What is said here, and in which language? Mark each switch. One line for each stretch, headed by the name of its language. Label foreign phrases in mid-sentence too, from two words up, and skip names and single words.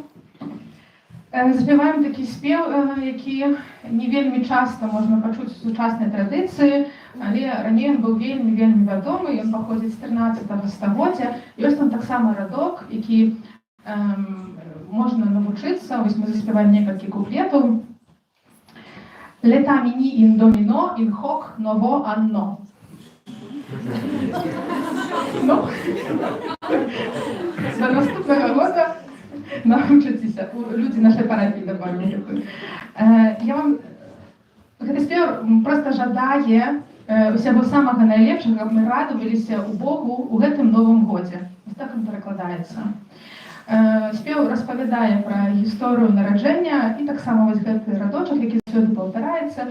Belarusian: Заспяваем такі спеў, які не вельмі часта можна пачуць у сучаснай традыцыі, але раней ён быў вельмі вядомы, ён паходзіць з 13 стагоддзя. Ёсць там таксама радок, які можна навучыцца. Вось мы заспяваем некалькі куплетаў.
Latin: Laetemini in Domino, in hoc novo anno.
Belarusian: Ну, до наступного года навучыцеся. Людзі нашай парафіі дабавілі. Я вам гэты спеў проста жадае усяго самага найлепшага, каб мы радаваліся ў Богу ў гэтым новым годзе. Вось так ён перакладаецца. Спеў распавядае пра гісторыю нараджэння і таксама вось гэты радочак, які заўсёды паўтараецца.